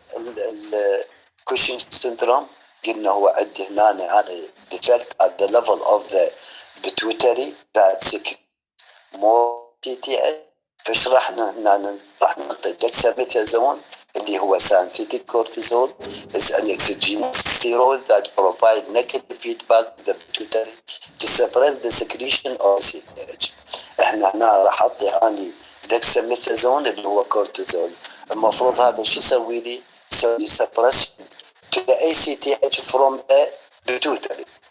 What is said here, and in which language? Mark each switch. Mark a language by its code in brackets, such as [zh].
[en] الكوشنج syndrome [ar] قلنا هو عندي هنا [en] defect at the level of the pituitary that secrete more TTH. [ar] فشرحنا هنا راح نعطي [en] dexamethasone [ar] اللي هو [en] synthetic cortisol is an exogenous steroid that provide negative feedback to the pituitary to suppress the secretion of CTH. [ar] احنا هنا راح اعطي اني dexamethasone اللي هو كورتيزول. المفروض هذا شو يسوي لي؟ يسوي لي [en] suppression to the ACTH from the pituitary.